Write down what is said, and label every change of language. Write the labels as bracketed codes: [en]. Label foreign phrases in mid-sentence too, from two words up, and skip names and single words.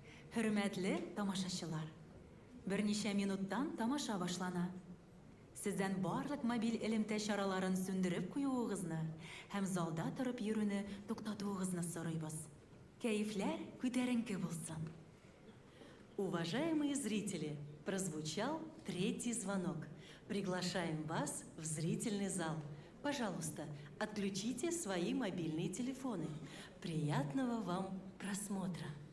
[tt] Hürmetli тамашачылар. Берничә минуттан тамаша башлана. Сездән барлык мобиль элемтә чараларын сүндереп куюыгызны һәм залда торып йөрүне туктатуыгызны сорыйбыз. Кәефләр күтәренке булсын. [ru] Уважаемые зрители, прозвучал третий звонок. Приглашаем вас в зрительный зал. Пожалуйста, отключите свои мобильные телефоны. Приятного вам просмотра.